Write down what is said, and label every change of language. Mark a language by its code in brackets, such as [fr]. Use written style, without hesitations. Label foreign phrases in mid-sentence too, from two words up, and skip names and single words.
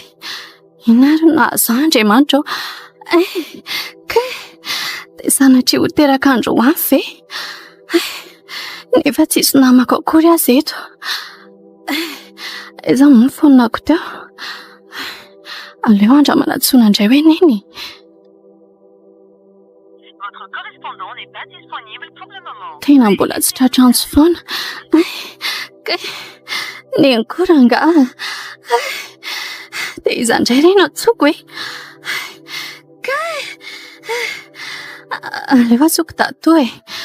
[mg] Inary Andriamanitra ao. Kay! De sanatria ho teraka andro ho avy ve? Nefa tsisy namako akory azy eto. Eza ny fonako teo. Aleo andra manatsoina indray hoe neny. [fr] Votre correspondant n'est pas disponible pour le moment. [mg] Tena mbola tsy tratrantsy foana. Neny koa nga. De iza indray reny atsoko e. Aleo atsoko tato e.